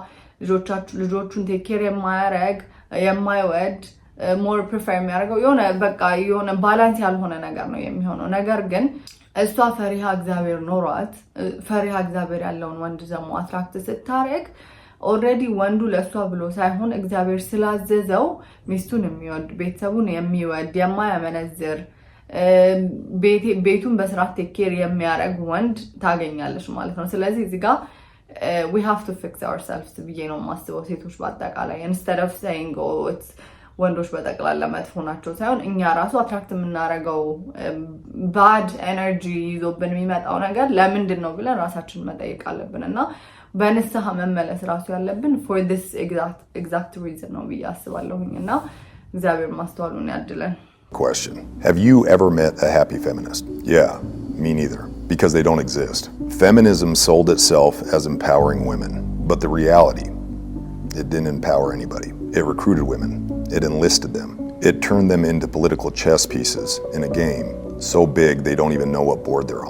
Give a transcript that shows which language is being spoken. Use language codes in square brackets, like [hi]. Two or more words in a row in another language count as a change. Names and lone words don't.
[am] ልጆቹን [en] take care [am] የማያረግ የማይወድ [en] more prefer [am] የሚያደርገው የሆነ ባላንስ ያልሆነ ነገር ነው የሚሆነው ነገር ግን እሷ ፈሪሃ እግዚአብሔር ኖሯት ፈሪሃ እግዚአብሔር ያለውን ወንድ ደግሞ አትራክት ስታረግ ኦሬዲ ወንዱ ለሷ ብሎ ሳይሆን እግዚአብሔር ስላዘዘው ሚስቱን የሚወድ ቤተሰቡን የሚወድ የማያመነዝር ቤቱን በስርዓት [en] take care [am] የሚያረግ ወንድ ታገኛለች ማለት ነው ስለዚህ እዚህ ጋር [en] we have to fix ourselves [am] ብዬ ነው ማስበው ሴቶች በአጠቃላይ [en] instead of saying oh it's [am] ወንዶች በጠቅላላ መጥፎ ናቸው ሳይሆን እኛ ራሱ አትራክት የምናረገው [en] bad energy [am] ይዞብን የሚመጣው ነገር ለምንድነው ብለን ራሳችንን መጠየቅ አለብንና በንስሐ መመለስ ራሱ ያለብን [en] for this exact reason [am] ነው ብዬ አስባለሁኝና እግዚአብሔር ማስተዋሉን ያድለን [en] Question. Have you ever met a happy feminist? Yeah, me neither. because they don't exist. Feminism sold itself as empowering women, but the reality, it didn't empower anybody. It recruited women. It enlisted them. It turned them into political chess pieces in a game so big they don't even know what board they're on.